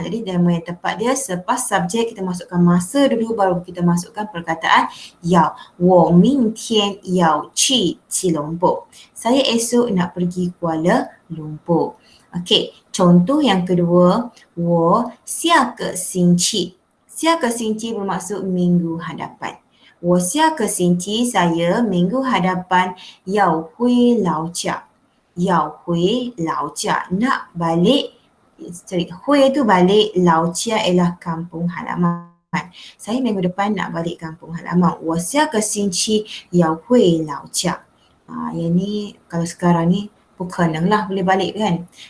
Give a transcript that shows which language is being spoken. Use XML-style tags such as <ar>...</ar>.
<ms>Jadi grammar yang tepat dia selepas subjek kita masukkan masa dulu baru kita masukkan perkataan yau.</ms> <zh>我明天要去吉隆坡。</zh> <ms>Saya esok nak pergi Kuala Lumpur. Okey, contoh yang kedua,</ms> <zh>我下个星期。</zh> <ms>下个星期 bermaksud minggu hadapan.</ms> <zh>我下个星期</zh> <ms>saya minggu hadapan</ms> <zh>要回老家。要回老家,</zh> <ms>nak balik. Hui tu balik, 老家 ialah kampung halaman. Saya minggu depan nak balik kampung halaman.</ms> <zh>我下个星期要回老家。</zh> <ms>yang ni kalau sekarang ni</ms> <zh>不可能</zh> <ms>lah boleh balik kan.</ms>